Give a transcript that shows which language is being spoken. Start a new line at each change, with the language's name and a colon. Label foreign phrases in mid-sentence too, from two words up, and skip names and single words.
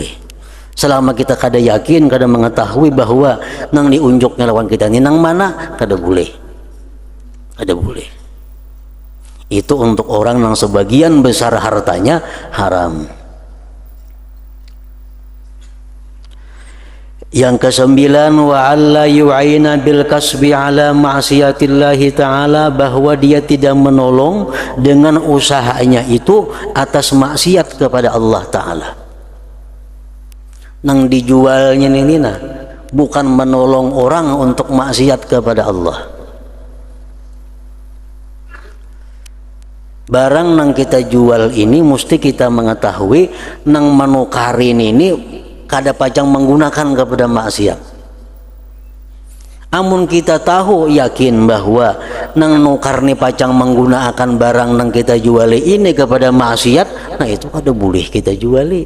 Banjar: Selama kita kada yakin, kada mengetahui bahwa nang diunjuknya lawan kita ini nang mana, kada boleh.
Indonesian: Itu untuk orang yang sebagian besar hartanya haram. Yang kesembilan,
Arabic: وألا يعين بالكسب على معصية الله تعالى,
Indonesian: bahwa dia tidak menolong dengan usahanya itu atas maksiat kepada Allah Ta'ala.
Banjar: Nang dijualnya ini bukan menolong orang untuk maksiat kepada Allah. Barang nang kita jual ini mesti kita mengetahui nang menukarin ini kada pacang menggunakan kepada maksiat. Amun kita tahu yakin bahwa nang nukar ni pacang menggunakan barang nang kita juali ini kepada maksiat, nah itu kada boleh kita juali.